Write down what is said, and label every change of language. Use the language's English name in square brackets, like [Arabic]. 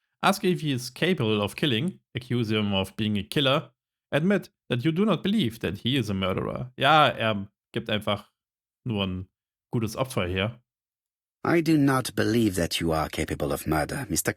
[English] Ask if he is capable of killing. Accuse him of being a killer. Admit that you do not believe that he is a murderer. [German] Ja, gibt einfach nur ein gutes Opfer her. [English] I do not believe that you are capable of murder, Mr.